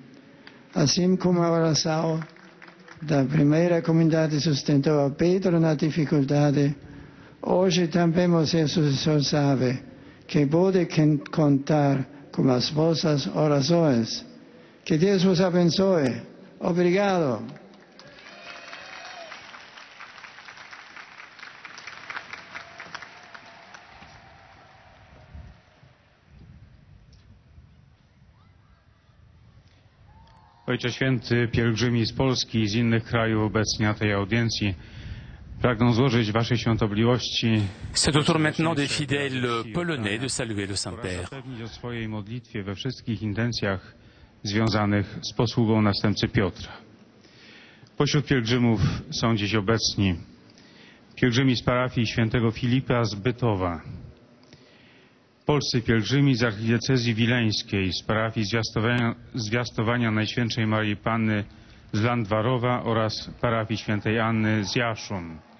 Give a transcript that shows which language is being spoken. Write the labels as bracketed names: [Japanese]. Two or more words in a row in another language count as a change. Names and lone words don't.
[Portuguese] Assim como a oração da primeira comunidade sustentou a Pedro na dificuldade, hoje também o seu sucessor sabe que pode contar com as vossas orações. Que Deus vos abençoe. Obrigado. [Polish] Ojcze Święty, pielgrzymi z Polski i z innych krajów obecni na tej audiencji pragną złożyć Waszej świątobliwości. [French] C'est au tour maintenant des fidèles polonais de saluer le Saint-Père. [Polish] Zapewnić o swojej modlitwie we wszystkich intencjach związanych z posługą następcy Piotra. Pośród pielgrzymów są dziś obecni pielgrzymi z parafii świętego Filipa z Bytowa, polscy pielgrzymi z archidiecezji wileńskiej, z parafii Zwiastowania Najświętszej Maryi Panny z Landwarowa oraz parafii świętej Anny z Jaszun.